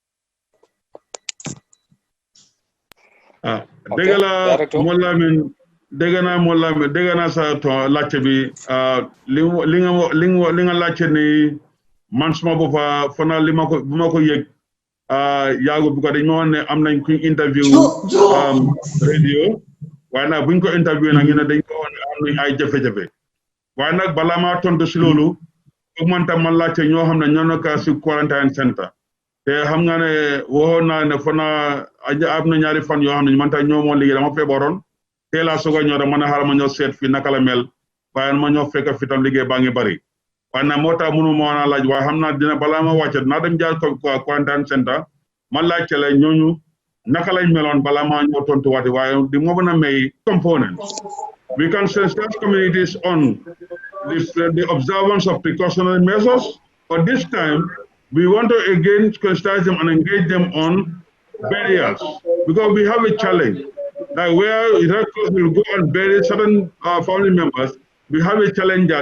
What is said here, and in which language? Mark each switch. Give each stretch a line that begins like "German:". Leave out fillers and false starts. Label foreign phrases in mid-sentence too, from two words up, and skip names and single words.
Wolof: dégg naa sa laajte bi li nga laajte ni man suma boppa fana bu ma ko yëg yaagu bu ko dañ ma woon ne am nañ kuñ interview radio, waaye nag buñ ko interview nag ñu ne dañ ko woon am nañ ay jafe-jafe, waaye nag balaa maa tontu si loolu foog man tam man laajte ñoo xam ne ñoo nekk si quarantine center, te xam nga ne waxoon naa ne fana am na ñaari fan yoo xam ne man tam ñoo moo liggéey dama feebaroon teel a soog a ñëw rek ma ne xaaral ma ñëw seet fii naka la mel, waaye ma ñëw fekk fi tam liggéey baa ngi bari, waaye nag moo tax mënu ma woon a laaj, waaye xam naa dina balaa ma wàcce dinaa dem jaar quarantine center man laajte la ñooñu naka lañ meloon bala maa ñoo tontuwaati waaye di moo gën a may components.
English: We can sensitize communities on the observance of precautionary measures, but this time we want to again sensitize them and engage them on barriers because we have a challenge. Like where Red Cross will go and bury certain family members, we have a challenge there.